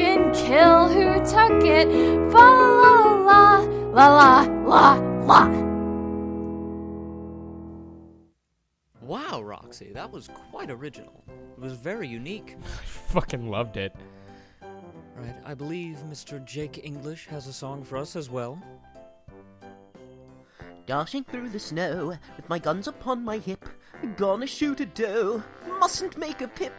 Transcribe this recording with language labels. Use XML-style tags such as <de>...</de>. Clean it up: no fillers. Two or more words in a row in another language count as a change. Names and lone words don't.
<en>and kill who took it. Fa la la la la la la. Wow, Roxy, that was quite original. It was very unique. I fucking loved it. Right, I believe Mr. Jake English has a song for us as well. Dashing through the snow, with my guns upon my hip, gonna shoot a doe, mustn't make a pip.</en>